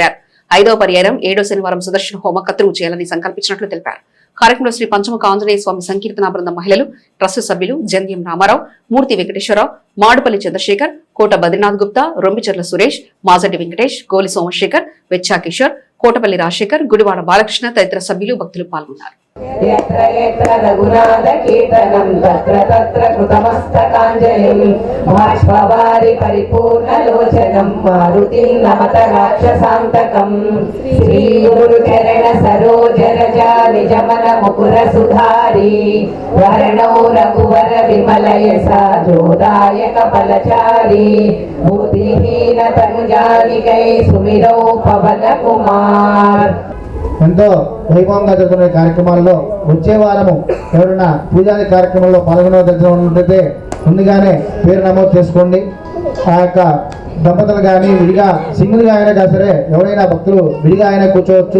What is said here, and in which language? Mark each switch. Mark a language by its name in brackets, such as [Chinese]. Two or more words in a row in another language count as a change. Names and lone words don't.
[Telugu] 5వ పర్యాయం 7వ శనివారం సుదర్శన హోమ కత్తురు చేయాలని సంకల్పించినట్లు తెలిపారు. కార్యక్రమంలో శ్రీ పంచముఖ ఆంజనేయ స్వామి సంకీర్తన బృందం మహిళలు, ట్రస్టు సభ్యులు జంధ్యం రామారావు, మూర్తి వెంకటేశ్వరరావు, మాడుపల్లి చంద్రశేఖర్, కోట బద్రీనాథ్ గుప్తా, రొంబిచెర్ల సురేష్, మాజటి వెంకటేష్, గోలి సోమశేఖర్, వెచ్చా కిషోర్, కోటపల్లి రాజశేఖర్, గుడివాడ బాలకృష్ణ తదితర సభ్యులు భక్తులు పాల్గొన్నారు. [Sanskrit] यत्र यत्र रघुनाथकीर्तनं तत्र तत्र कृतमस्तकाञ्जलिं बाष्पवारि परिपूर्णलोचनं मारुतिं नमत राक्षसान्तकं [Awadhi] श्रीगुरुचरण सरोजरजा निजमन मुकुर सुधारी वरणो रघुवर विमल यसा जोदायक फलचारी बुद्धिहीन तनुजानिकै सुमिरौ पवन कुमार. [Telugu] ఎంతో వైభవంగా జరుగుతున్న కార్యక్రమాల్లో వచ్చే వారము ఎవరైనా పూజాది కార్యక్రమంలో పాల్గొనదలిచినట్లయితే ముందుగానే పేరు నమోదు చేసుకోండి. ఆ యొక్క దంపతులు కానీ విడిగా సింగిల్గా అయినా సరే ఎవరైనా భక్తులు విడిగా అయినా కూర్చోవచ్చు.